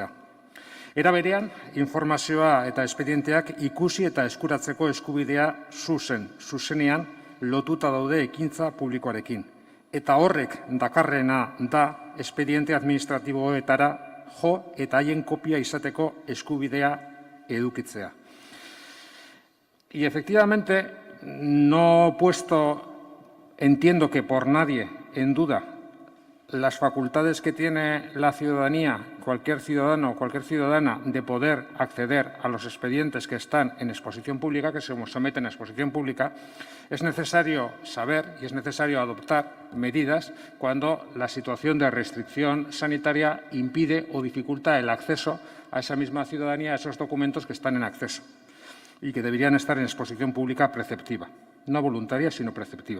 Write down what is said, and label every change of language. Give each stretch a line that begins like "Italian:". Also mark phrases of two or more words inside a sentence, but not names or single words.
Basque: Era berean, informazioa eta espedienteak ikusi eta eskuratzeko eskubidea zuzenean lotuta daude ekintza publikoarekin. Eta horrek dakarrena da espediente administratiboetara jo eta haien kopia izateko eskubidea edukitzea.
Spanish: Y efectivamente no entiendo que por nadie en duda las facultades que tiene la ciudadanía, cualquier ciudadano o cualquier ciudadana, de poder acceder a los expedientes que están en exposición pública, que se someten a exposición pública, es necesario saber y es necesario adoptar medidas cuando la situación de restricción sanitaria impide o dificulta el acceso a esa misma ciudadanía a esos documentos que están en acceso y que deberían estar en exposición pública preceptiva, no voluntaria, sino preceptiva.